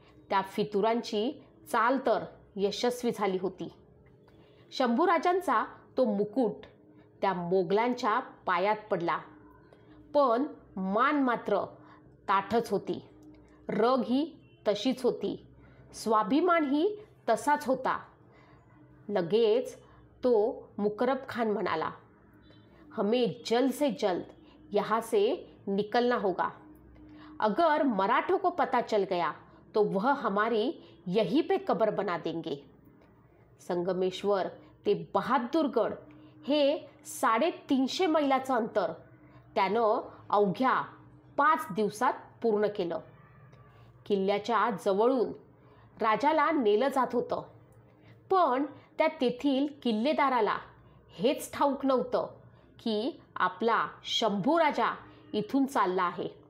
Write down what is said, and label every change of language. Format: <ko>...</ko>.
<mr>त्या फितुरांची चाल तर यशस्वी झाली होती. शंभूराजांचा तो मुकुट त्या मोगलांच्या पायात पडला, पण मान मात्र ताठच होती. रग ही तशीच होती, स्वाभिमानही तसाच होता. लगेच तो मुकरबखान म्हणाला,</mr> <hi>हमें जल्द से जल्द यहाँ से निकलना होगा. अगर मराठों को पता चल गया तो वह हमारी यहीं पे कब्र बना देंगे.</hi> <mr>संगमेश्वर ते बहादूरगड हे 350 मैलाचं अंतर त्यानं अवघ्या 5 दिवसात पूर्ण केलं. किल्ल्याच्या जवळून राजाला नेलं जात होतं, पण त्या तेथील किल्लेदाराला हेच ठाऊक नव्हतं की आपला शंभूराजा इथून चालला आहे.</mr>